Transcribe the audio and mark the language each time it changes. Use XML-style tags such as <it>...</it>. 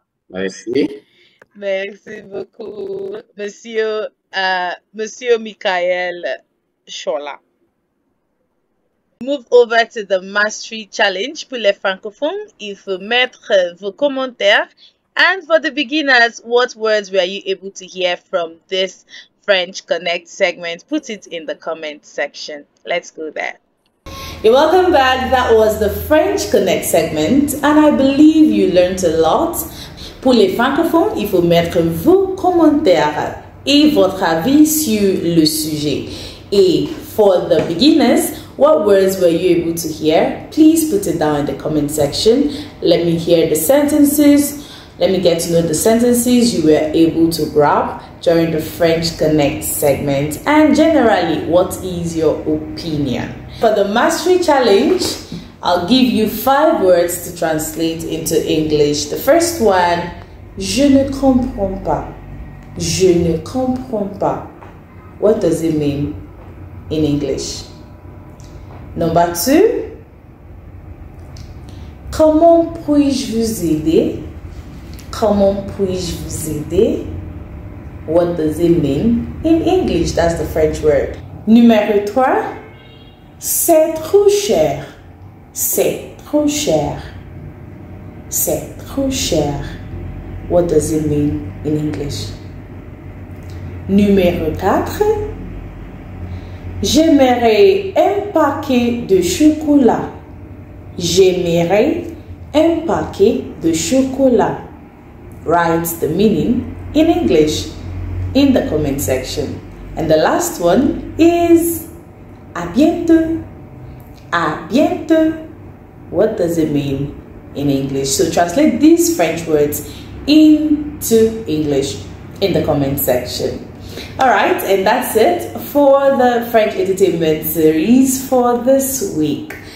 <fr>Merci. Merci beaucoup, monsieur Michael Chola.</fr> <en>Move over to the Mastery Challenge</en> <fr>pour les francophones. Il faut mettre vos commentaires.</fr> <en>And for the beginners, what words were you able to hear from this French Connect segment? Put it in the comment section. Let's go there. You're welcome back. That was the French Connect segment, and I believe you learned a lot.</en> <fr>Pour les francophones, il faut mettre vos commentaires. et votre avis sur le sujet.</fr> <en>Et for the beginners, what words were you able to hear? Please put it down in the comment section. Let me hear the sentences. Let me get to know the sentences you were able to grab during the French Connect segment. And generally, what is your opinion? For the Mastery Challenge, I'll give you 5 words to translate into English. The first one,</en> <fr>je ne comprends pas. Je ne comprends pas.</fr> <en>What does it mean in English? Number 2,</en> <fr>comment puis-je vous aider? Comment puis-je vous aider?</fr> <en>What does it mean in English? That's the French word.</en> <fr>Numéro 3, c'est trop cher. C'est trop cher. C'est trop cher.</fr> <en>What does it mean in English?</en> <fr>Numéro 4, j'aimerais un paquet de chocolat. J'aimerais un paquet de chocolat.</fr> <en>Write the meaning in English in the comment section. And the last one is</en> <fr>à bientôt. À bientôt.</fr> <en>What does it mean in English? So translate these French words into English in the comment section. Alright, and that's it for the French entertainment series for this week.</en>